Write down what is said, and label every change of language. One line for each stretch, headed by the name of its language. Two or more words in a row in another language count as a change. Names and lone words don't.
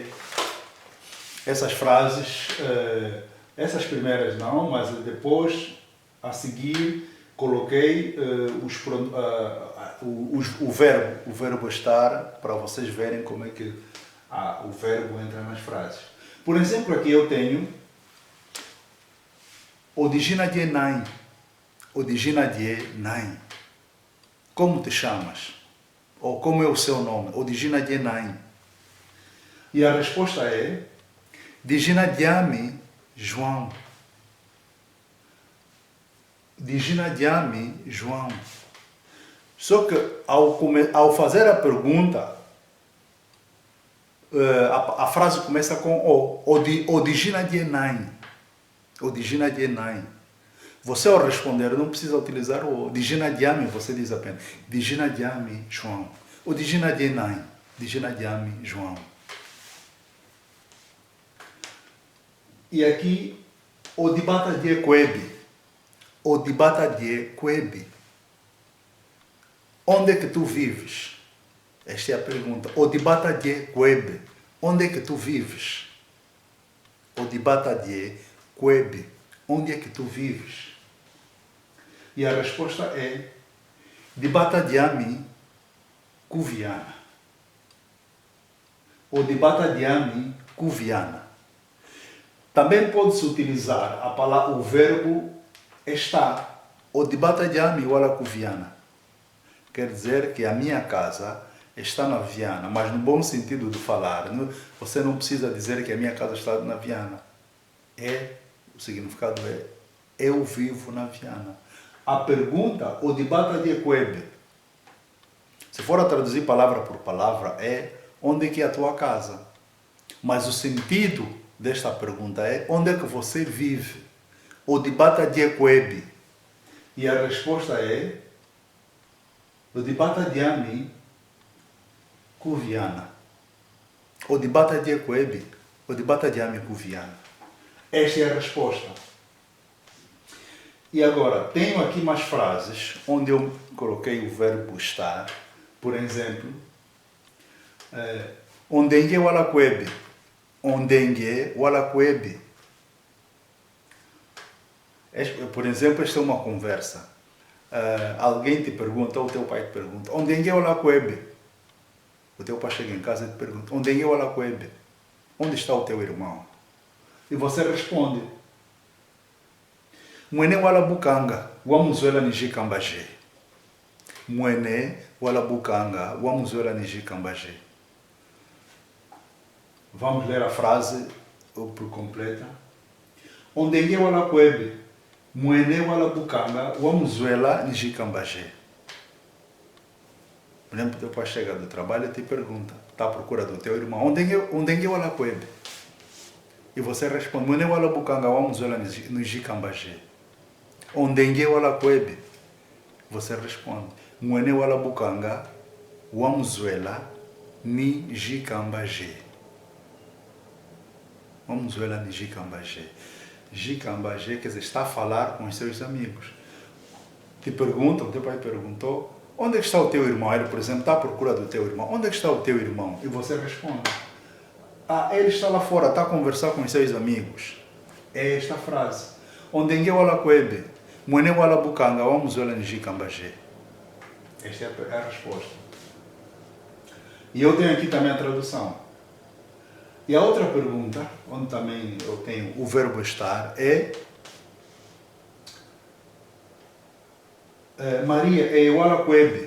Portuguese: Essas frases, essas primeiras não, mas depois, a seguir, coloquei o verbo estar para vocês verem como é que o verbo entra nas frases. Por exemplo, aqui eu tenho
Kimbundu: Odijina die nai. Odijina die nai.
Portuguese: Como te chamas? Ou como é o seu nome?
Kimbundu: Odijina die nai.
Portuguese: E a resposta é
Kimbundu: Dijina diami João. Dijina diami João.
Portuguese: Só que ao fazer a pergunta, a frase começa com
Kimbundu: Odijina die nai. Odijina die nai.
Portuguese: Você ao responder não precisa utilizar o
Kimbundu: Dijina diami,
Portuguese: você diz apenas
Kimbundu: Dijina diami João. Odijina die nai. Dijina diami João.
Portuguese: E aqui,
Kimbundu: Odibata die Kwebe. Odibata die Kwebe.
Portuguese: Onde é que tu vives? Esta é a pergunta.
Kimbundu: Odibata die Kwebe.
Portuguese: Onde é que tu vives?
Kimbundu: Odibata die Kwebe.
Portuguese: Onde é que tu vives? E a resposta é
Kimbundu: Dibata diami Kuviana. Odibata diami Kuviana.
Portuguese: Também pode-se utilizar o verbo estar.
Kimbundu: Odibata diami wala Kuviana.
Portuguese: Quer dizer que a minha casa está na Viana, mas no bom sentido de falar. Você não precisa dizer que a minha casa está na Viana. O significado é eu vivo na Viana. A pergunta,
Kimbundu: Odibata die Kwebe.
Portuguese: Se for a traduzir palavra por palavra, é onde é que é a tua casa? Mas o sentido desta pergunta é onde é que você vive?
Kimbundu: Odibata die Kwebe.
Portuguese: E a resposta é
Kimbundu: Odibata diami Kuviana. Odibata die Kwebe. Odibata diami Kuviana.
Portuguese: Esta é a resposta. E agora, tenho aqui mais frases onde eu coloquei o verbo estar. Por exemplo,
Kimbundu: Ondenge wala Kwebe. Ondenge wala Kwebe.
Portuguese: Por exemplo, esta é uma conversa. Alguém te pergunta, ou o teu pai te pergunta,
Kimbundu: Ondenge wala Kwebe.
Portuguese: O teu pai chega em casa e te pergunta,
Kimbundu: Ondenge wala Kwebe.
Portuguese: Onde está o teu irmão? E você responde,
Kimbundu: Mwene wala Bukanga, wamuzwela niji Kambaje. Mwene wala Bukanga, wamuzwela niji Kambaje.
Portuguese: Vamos ler a frase por completa.
Kimbundu: Ondenge wala Kwebe, Mwene wala Bukanga, wamuzwela niji Kambaje.
Portuguese: Por exemplo, teu pai chega do trabalho e te pergunta, está à procura do teu irmão,
Kimbundu: Ondenge wala Kwebe.
Portuguese: E você responde,
Kimbundu: Mwene wala Bukanga, wamuzwela niji Kambaje. Ondenge wala Kwebe.
Portuguese: Você responde,
Kimbundu: Mwene wala Bukanga, wamuzwela niji Kambaje. Wamuzwela niji Kambaje. Jikambaje,
Portuguese: quer dizer, está a falar com os seus amigos. Te perguntam, teu pai perguntou, onde é que está o teu irmão? Ele, por exemplo, está à procura do teu irmão. Onde é que está o teu irmão? E você responde, ele está lá fora, está a conversar com os seus amigos. É esta frase.
Kimbundu: Ondenge wala Kwebe, Mwene wala Bukanga, wamuzwela niji Kambaje.
Portuguese: Esta é a resposta. E eu tenho aqui também a tradução. E a outra pergunta, onde também eu tenho o verbo estar, é
Kimbundu: Maria é wala Kwebe.